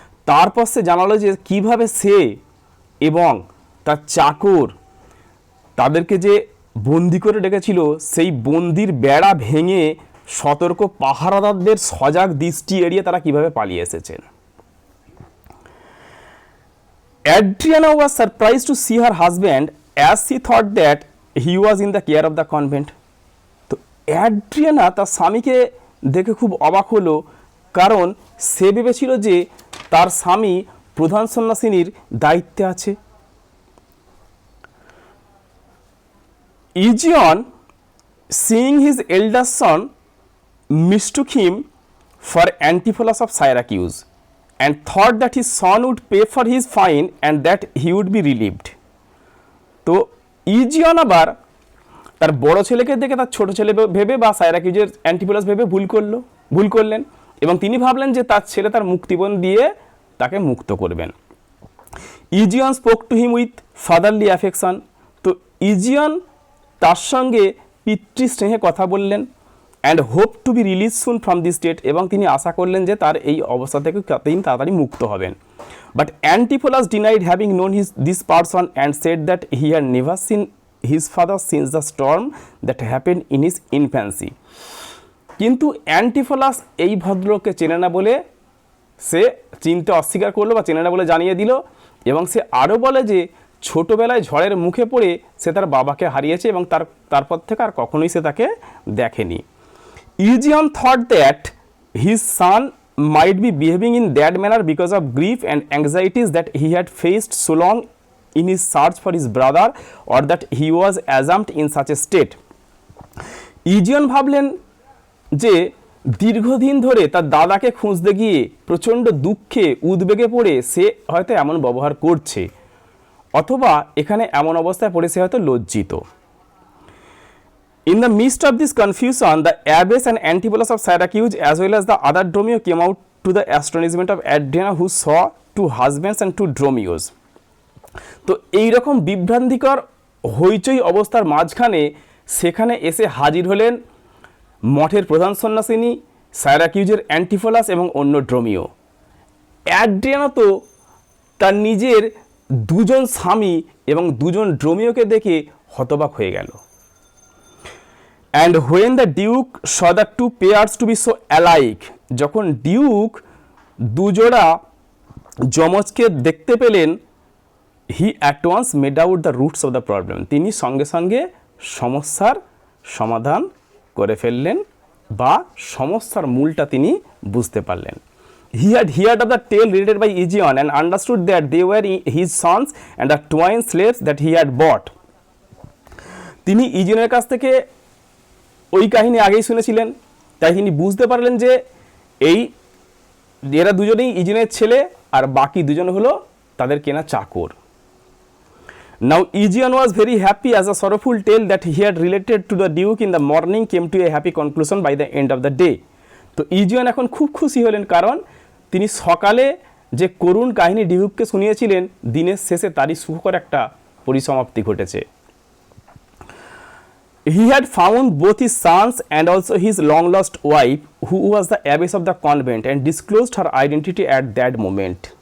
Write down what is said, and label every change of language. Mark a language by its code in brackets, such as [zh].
[bn] তারপর সে জানালো যে কীভাবে সে এবং তার চাকর তাদেরকে যে বন্দি করে রেখেছিল সেই বন্দির বেড়া ভেঙে সতর্ক পাহারাদারদের সজাগ দৃষ্টি এড়িয়ে তারা কিভাবে পালিয়ে এসেছেন। [en] Adriana was surprised to see her husband as she thought that he was in the care of the convent. [bn] তো অ্যাড্রিয়ানা তার স্বামীকে দেখে খুব অবাক হলো, কারণ সে ভেবেছিল যে তার স্বামী প্রধান সন্ন্যাসিনীর দায়িত্বে আছে। [en] Egeon, seeing his elder son, mistook him for Antipholus of Syracuse and thought that his son would pay for his fine and that he would be relieved. [bn] তো ইজিয়ন আবার তার বড় ছেলেকে দেখে তার ছোট ছেলে ভেবে বা সাইরাকিউজের অ্যান্টিপোলাস ভেবে ভুল করলেন, এবং তিনি ভাবলেন যে তার ছেলে তার মুক্তিপণ দিয়ে তাকে মুক্ত করবেন। [en] Egeon spoke to him with fatherly affection, [bn] তো ইজিয়ন তার সঙ্গে পিতৃস্নেহে কথা বললেন। [en] and hope to be release soon from this state, [bn] এবং তিনি আশা করলেন যে তার এই অবস্থা থেকে তিনি তাড়াতাড়ি মুক্ত হবেন। [en] But Antipholus denied having known this person and said that he had never seen his father since the storm that happen in his infancy. [bn] কিন্তু অ্যান্টিপোলাস এই ভদ্রলোককে চেনে না বলে সে চিনতে অস্বীকার করলো বা চেনে না বলে জানিয়ে দিল, এবং সে আরও বলে যে ছোটোবেলায় ঝড়ের মুখে পড়ে সে তার বাবাকে হারিয়েছে এবং তারপর থেকে আর কখনোই সে তাকে দেখেনি। [en] Ixion thought that his son might be behaving in that manner because of grief and anxieties that he had faced so long in his search for his brother, or that he was assumed in such a state. [bn] Ixion ভাবলেন যে দীর্ঘদিন ধরে তার দাদাকে খুঁজতে গিয়ে প্রচণ্ড দুঃখে উদ্বেগে পড়ে সে হয়তো এমন ব্যবহার করছে, অথবা এখানে এমন অবস্থায় পড়ে সে হয়তো লজ্জিত। [en] In the midst of this confusion, the abbess and Antipholus of Syracuse, as well as the other Dromio, came out to the astonishment of Adriana, who saw two husbands and two Dromios. [bn] তো এইরকম বিভ্রান্তিকর হইচই অবস্থার মাঝখানে সেখানে এসে হাজির হলেন মঠের প্রধান সন্ন্যাসিনী, সাইরাকিউজের অ্যান্টিফোলাস এবং অন্য ড্রোমিও। অ্যাড্রিয়ানা তো তার নিজের দুজন স্বামী এবং দুজন ড্রোমিওকে দেখে হতবাক হয়ে গেল। [en] And when the Duke saw the two pairs to be so alike, [bn] যখন ডিউক দুজোড়া যমজকে দেখতে পেলেন, [en] he at once made out the roots of the problem, [bn] তিনি সঙ্গে সঙ্গে সমস্যার সমাধান করে ফেললেন বা সমস্যার মূলটা তিনি বুঝতে পারলেন। [en] He had heard of the tale related by Ixion and understood that they were his sons and the twin slaves that he had bought. [bn] তিনি ইজিয়নের কাছ থেকে ওই কাহিনী আগেই শুনেছিলেন, তাই তিনি বুঝতে পারলেন যে এই এরা দুজনেই ইজিয়নের ছেলে, আর বাকি দুজন হলো তাদের কেনা চাকর। [en] Now Aegeon was very happy as a sorrowful tale that he had related to the Duke in the morning came to a happy conclusion by the end of the day. [bn] তো ইজিয়ন এখন খুব খুশি হলেন, কারণ তিনি সকালে যে করুণ কাহিনী ডিউককে শুনিয়েছিলেন, দিনের শেষে তারই সুখকর একটা পরিসমাপ্তি ঘটেছে। [en] He had found both his sons and also his long lost wife, who was the abbess of the convent, and disclosed her identity at that moment.